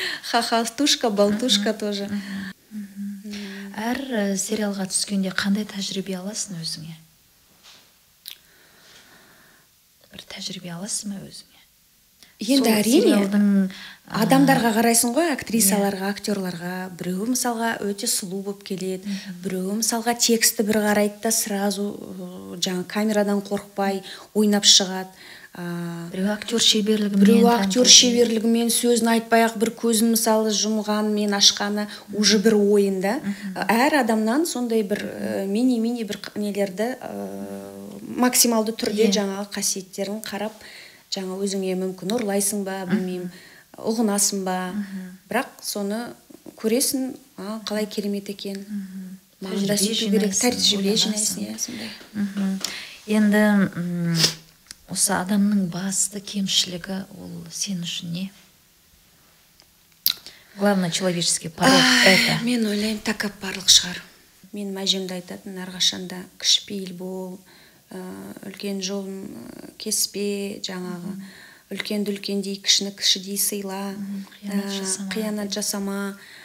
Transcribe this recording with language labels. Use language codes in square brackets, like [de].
[kk] Хахалтушка, балтушка тоже. Әр сериалға түскенде қандай тәжірибе аласың өзіңе? Бір тәжірибе аласың ба өзіңе? Енді әрине адамдарға қарайсың ғой, актрисаларға, актерларға. Біреуі мысалға өте сұлу болып келеді, біреуі мысалға тексті бір қарайды да сразу жаңа камерадан қорықпай ойнап шығады. Біреуі актер шеберлігімен сөзін айтпай-ақ бір көзін мысалы жұмғанмен ашқаны уже бір ойында. Әр адамнан сондай бір мини-мини бір нелерді максималды түрде жаңағы қасиеттерін қарап, жаңа өзіңе мүмкін ұрлайсың ба, білмеймін, ұғынасың ба, бірақ соны көресің, қалай керемет екен. Мағында сөйту керек, тәжірибе жинайсың, сондай. Енді осы адамның басты кемшілігі ол сен үшін не? [ru] Главное, человеческий порог это. [kk] Мен ойлаймын, тәкаппарлық шығар. Мен әжемді айтатын, әрқашанда кішіпейіл бол, үлкен жолын кеспе, жаңағы үлкенді үлкендей, кішіні кішідей сыйла, қиянат жасама.